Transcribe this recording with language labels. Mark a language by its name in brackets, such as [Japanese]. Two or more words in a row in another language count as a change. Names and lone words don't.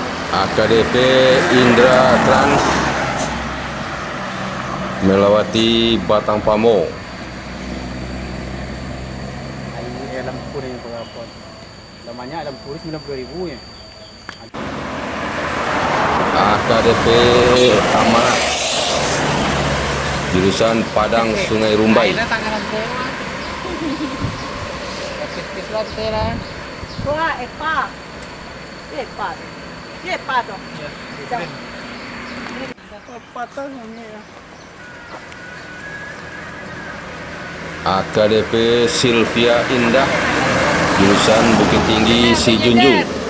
[Indonesian] AKDP Indra Trans melewati Batang Pamo. [Filipino] Ay, alam ko na yung pagkapon. Laman niya, alam ko rin, 92,000 ya. [Indonesian] AKDP Amanat jurusan Padang Sungai Rumbai. Wah, epa. Epa. Epa to. Epa to ini. AKDP Sylvia Indah jurusan Bukit Tinggi Sijunjung.